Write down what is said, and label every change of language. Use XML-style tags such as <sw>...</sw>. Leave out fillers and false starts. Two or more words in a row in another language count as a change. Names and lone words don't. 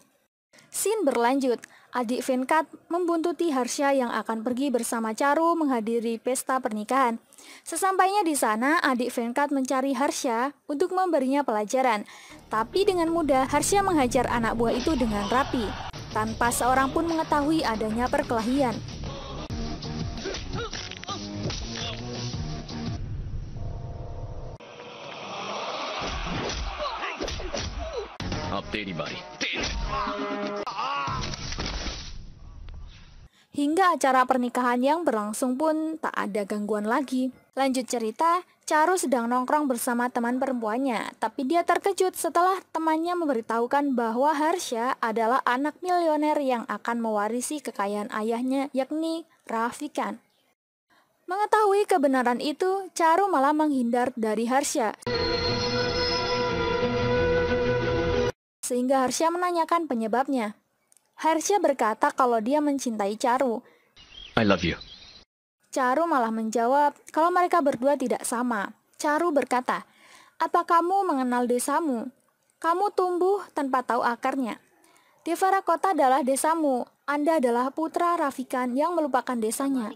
<id>Scene berlanjut, adik Venkat membuntuti Harsha yang akan pergi bersama Charu menghadiri pesta pernikahan. Sesampainya di sana, adik Venkat mencari Harsha untuk memberinya pelajaran. Tapi dengan mudah, Harsha menghajar anak buah itu dengan rapi, tanpa seorang pun mengetahui adanya perkelahian.</id> <hi>अब तेरी बारी।</hi> <id>Hingga acara pernikahan yang berlangsung pun tak ada gangguan lagi. Lanjut cerita, Charu sedang nongkrong bersama teman perempuannya, tapi dia terkejut setelah temannya memberitahukan bahwa Harsha adalah anak milioner yang akan mewarisi kekayaan ayahnya, yakni Rafikan. Mengetahui kebenaran itu, Charu malah menghindar dari Harsha. Sehingga Harsha menanyakan penyebabnya. Harsha berkata kalau dia mencintai Charu.</id> <en>I love you.</en> <id>Charu malah menjawab kalau mereka berdua tidak sama. Charu berkata, "Apa kamu mengenal desamu? Kamu tumbuh tanpa tahu akarnya. Devarakota adalah desamu. Anda adalah putra Rafikan yang melupakan desanya.</id>